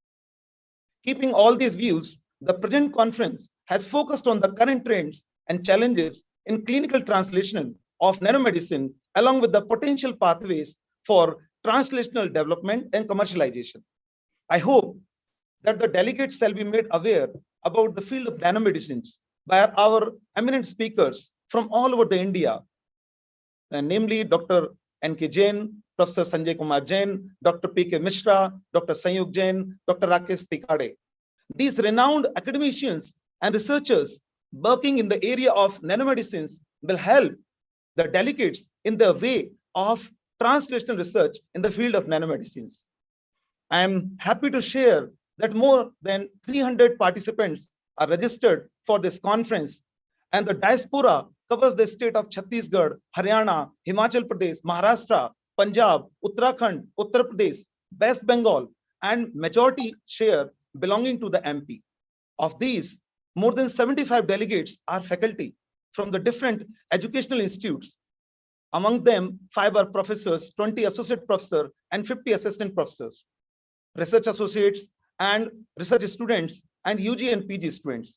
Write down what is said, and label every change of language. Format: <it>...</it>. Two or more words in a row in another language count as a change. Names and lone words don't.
<en>Keeping all these views, the present conference has focused on the current trends and challenges in clinical translation of nanomedicine, along with the potential pathways for translational development and commercialization. I hope that the delegates shall be made aware about the field of nanomedicines by our eminent speakers from all over the India, namely Dr. N.K. Jain, Professor Sanjay Kumar Jain, Dr. P.K. Mishra, Dr. Sanyug Jain, Dr. Rakesh Tikade. These renowned academicians and researchers working in the area of nanomedicines will help the delegates in the way of translational research in the field of nanomedicines. I am happy to share that more than 300 participants are registered for this conference, and the diaspora covers the state of Chhattisgarh, Haryana, Himachal Pradesh, Maharashtra, Punjab, Uttarakhand, Uttar Pradesh, West Bengal, and majority share belonging to the MP. Of these, more than 75 delegates are faculty from the different educational institutes. Amongst them, 5 are professors, 20 associate professors, and 50 assistant professors, research associates, and research students, and UG and PG students.</en>